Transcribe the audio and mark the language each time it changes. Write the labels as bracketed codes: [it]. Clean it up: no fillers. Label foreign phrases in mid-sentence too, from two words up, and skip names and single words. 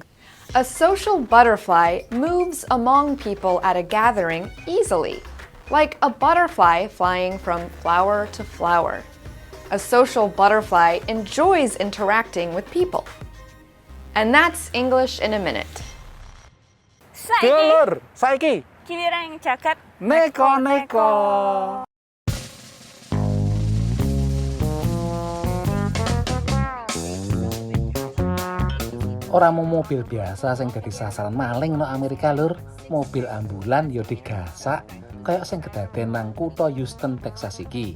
[en] A social butterfly moves among people at a gathering easily, like a butterfly flying from flower to flower. A social butterfly enjoys interacting with people. And that's English in a Minute. [jv] Saiki giliran Jaket Neko-Neko. Ora mau mobil biasa sing dadi sasaran maling no Amerika lur, mobil ambulan yo digasak kayak sing kedaden nang kutha Houston, Texas iki.